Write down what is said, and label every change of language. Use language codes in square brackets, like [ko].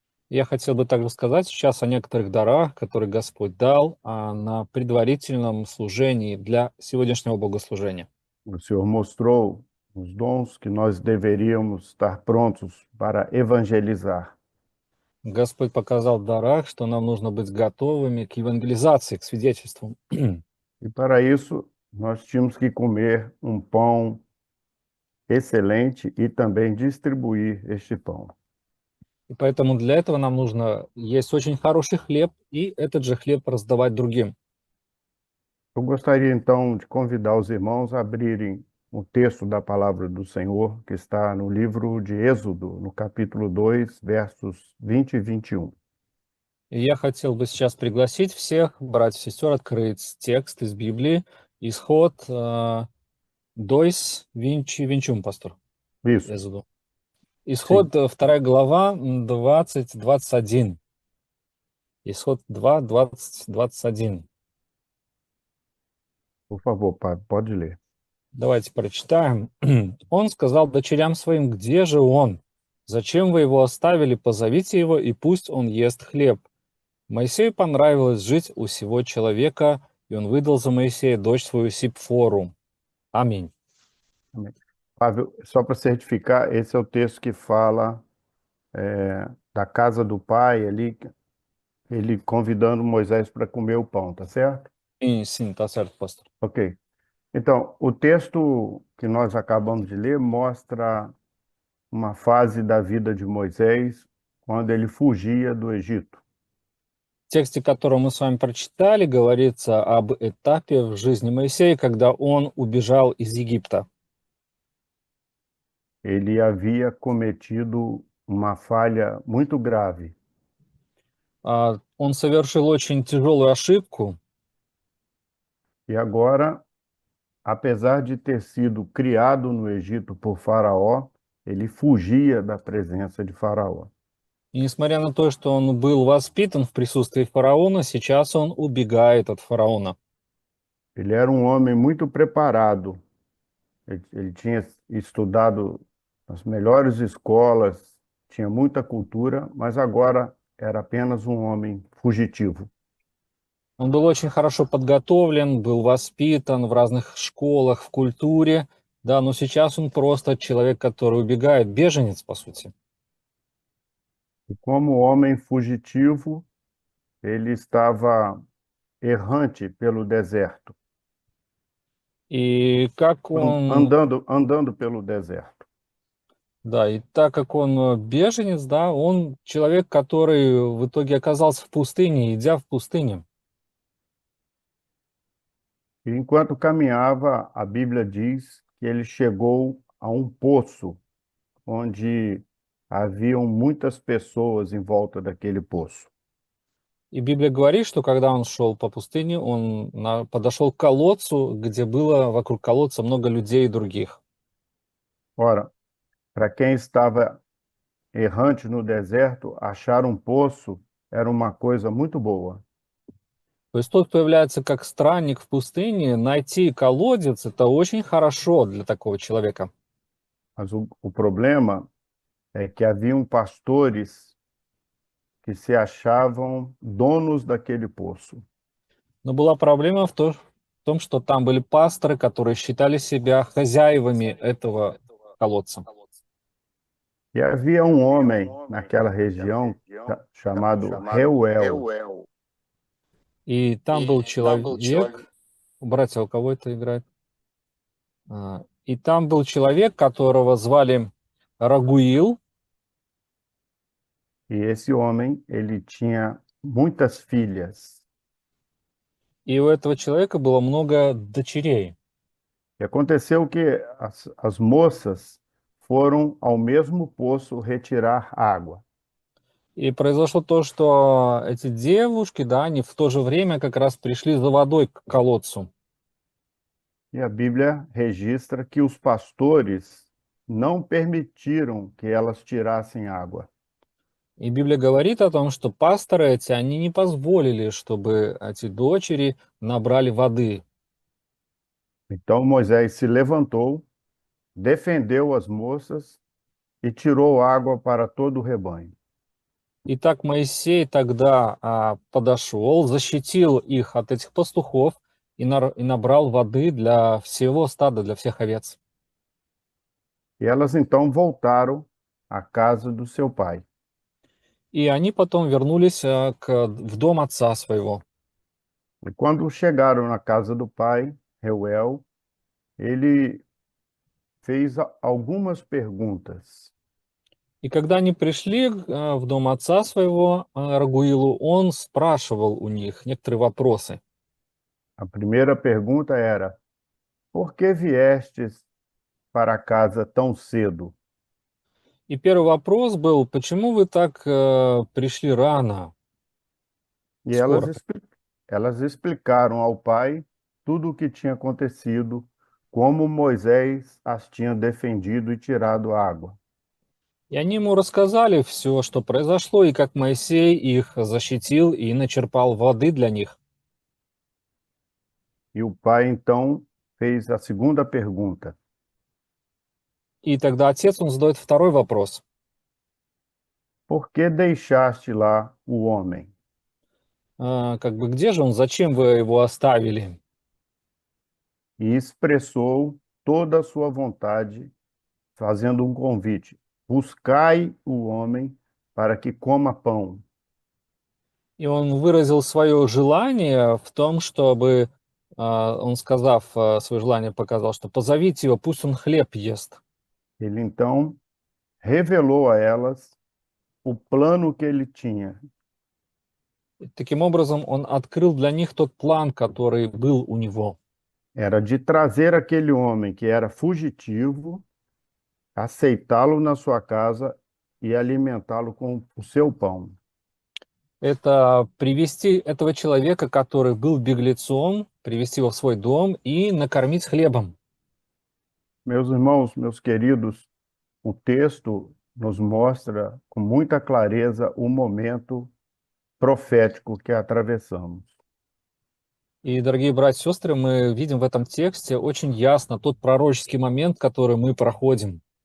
[ru] Я хотел бы также сказать сейчас о некоторых дарах, которые Господь dal, на предварительном служении для сегодняшнего богослужения. [pt] O Senhor mostrou os dons que nós deveríamos estar prontos para evangelizar. [ru] Господь показал в дарах, что нам нужно быть готовыми к евангелизации, к свидетельству. [pt] E para isso, nós tínhamos que comer um pão excelente e também distribuir este pão. [ru] И поэтому для этого нам нужно есть очень хороший хлеб и этот же хлеб раздавать другим. [pt] Eu gostaria então de convidar os irmãos a abrirem o texto da palavra do Senhor, que está no livro de Êxodo, no capítulo 2, versos 20 e 21. [ru] И я хотел бы сейчас пригласить всех братьев и сестер открыть текст из Библии, Исход 2, 21, пастор, [pt] Isso, Êxodo. sim, [ru] Исход 2 глава, 20-21. Исход 2, 20-21. [pt] por favor, padre, pode ler. [ru] Давайте прочитаем. Он сказал дочерям своим: где же он? Зачем вы его оставили? Позовите его, и пусть он ест хлеб. Моисею понравилось жить у сего человека, и он выдал за Моисея дочь свою Сипфору. Аминь. [pt] Amém. Flávio, só para certificar, esse é o texto que fala da casa do pai ali, ele convidando Moisés para comer o pão, tá certo? Sim, tá certo, pastor. Ok. Então, o texto que nós acabamos de ler mostra uma fase da vida de Moisés quando ele fugia do Egito. [ru] В тексте, который мы с вами прочитали, говорится об этапе в жизни Моисея, когда он убежал из Египта. [pt] Ele havia cometido uma falha muito grave. [ru] Он совершил очень тяжелую ошибку, [pt] E agora, apesar de ter sido criado no Egito por Faraó, ele fugia da presença de Faraó. [ru] и несмотря на то, что он был воспитан в присутствии фараона, сейчас он убегает от фараона. [pt] Ele era um homem muito preparado. Ele tinha estudado nas melhores escolas, tinha muita cultura, mas agora era apenas um homem fugitivo. [ru] Он был очень хорошо подготовлен, был воспитан в разных школах, в культуре, да, но сейчас он просто человек, который убегает, беженец, по сути. [pt] E como homem fugitivo, ele estava errante pelo deserto, [ru] И как он, [pt] andando pelo deserto. [ru] да, и так как он беженец, да, он человек, который в итоге оказался в пустыне, идя в пустыне. [pt] E enquanto caminhava, a Bíblia diz que ele chegou a um poço onde haviam muitas pessoas em volta daquele poço. [ru] И Библия говорит, что когда он шел по пустыне, он подошел к колодцу, где было вокруг колодца много людей и других. [pt] Ora, para quem estava errante no deserto, achar um poço era uma coisa muito boa. [ru] То есть тот, кто является как странник в пустыне, найти колодец — это очень хорошо для такого человека. [pt] Mas o problema é que haviam pastores que se achavam donos daquele poço. [ru] Но была проблема в том, что там были пасторы, которые считали себя хозяевами этого колодца. [pt] E havia um homem naquela região chamado Reuel. [ru] И там был человек, братья, у кого это играет? И там был человек, которого звали Рагуил, [pt] E esse homem, ele tinha muitas filhas. [ru] и у этого человека было много дочерей. [pt] E aconteceu que as moças foram ao mesmo poço retirar água. [ru] И произошло то, что эти девушки, да, они в то же время как раз пришли за водой к колодцу. [pt] E a Bíblia registra que os pastores não permitiram que elas tirassem água. [ru] И Библия говорит о том, что пасторы эти, они не позволили, чтобы эти дочери набрали воды. [pt] Então Moisés se levantou, defendeu as moças e tirou água para todo o rebanho. [ru] Итак, Моисей тогда подошел, защитил их от этих пастухов и набрал воды для всего стада, для всех овец. [pt] E elas então voltaram à casa do seu pai. [ru] И они потом вернулись в дом отца своего. [pt] E quando chegaram na casa do pai, Reuel, ele fez algumas perguntas. [ru] И когда они prишли в дом отца своего, Рагуилу, он спрашивал у них некоторые вопросы. [pt] A primeira pergunta era: por que viestes para casa tão cedo? [ru] И первый вопрос был, почему вы так пришли рано, [pt] E [ru] скоро? [pt] elas explicaram ao pai tudo o que tinha acontecido, como Moisés as tinha defendido e tirado água. [ru] И они ему рассказали все, что произошло, и как Моисей их защитил и начерпал воды для них. [pt] E o pai então fez a segunda pergunta: [ru] И тогда отец, он задает второй вопрос. [pt] por que deixaste lá o homem? [ru] Как бы где же он, зачем вы его оставили? [pt] E expressou toda a sua vontade, fazendo um convite: buscai o homem para que coma pão. [ru] И он выразил свое желание в том, чтобы, он, сказав свое желание, показал, что позовите его, пусть он хлеб ест. [pt] Ele então revelou a elas o plano que ele tinha. [ru] И таким образом, он открыл для них тот план, который был у него. [pt] Era de trazer aquele homem que era fugitivo, aceitá-lo na sua casa e alimentá-lo com o seu pão. [ru] Это привести этого человека, который был беглецом, привести его в свой дом и накормить хлебом. [pt] Meus irmãos, meus queridos, o texto nos mostra com muita clareza o momento profético que atravessamos. [ru] И, дорогие братья и сестры, мы видим в этом тексте очень ясно тот пророческий момент, который мы проходим.